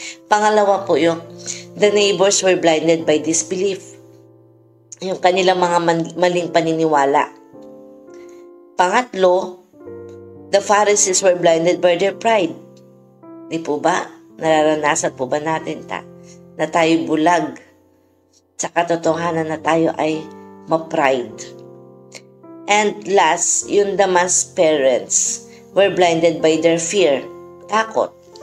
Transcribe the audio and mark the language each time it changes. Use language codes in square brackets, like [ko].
[tl] Pangalawa po yung [en] the neighbors were blinded by disbelief. [tl] Yung kanilang mga maling paniniwala. [en] Pangatlo, the Pharisees were blinded by their pride. [tl] Di po ba? Nararanasan po ba natin na tayo bulag sa katotohanan na tayo ay ma-pride? [en] And last, yung Damas parents were blinded by their fear, takot.